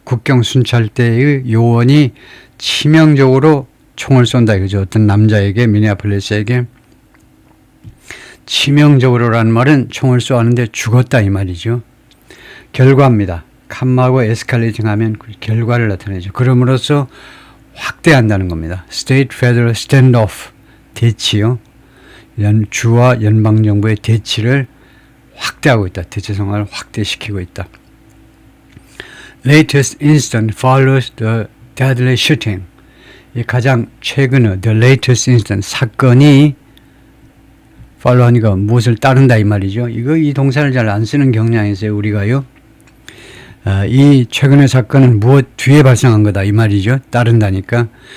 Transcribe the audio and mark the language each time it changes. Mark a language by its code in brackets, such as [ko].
[ko] 국경 순찰대의 요원이 치명적으로 총을 쏜다 이거죠. 어떤 남자에게, 미네아폴리스에게 치명적으로라는 말은 총을 쏘았는데 죽었다 이 말이죠. 결과입니다. 칸마고 에스컬레이팅 하면 그 결과를 나타내죠. 그럼으로써 확대한다는 겁니다. [en] State Federal Standoff, 대치요. [ko] 주와 연방정부의 대치를 확대하고 있다. 대치 상황을 확대시키고 있다. [en] Latest incident follows the deadly shooting. [ko] 이 가장 최근의 [en] the latest incident, [ko] 사건이 follow하니까 무엇을 따른다 이 말이죠. 이 동사를 잘 안 쓰는 경향이 있어요, 우리가요. 이 최근의 사건은 무엇 뒤에 발생한 거다 이 말이죠. 따른다니까.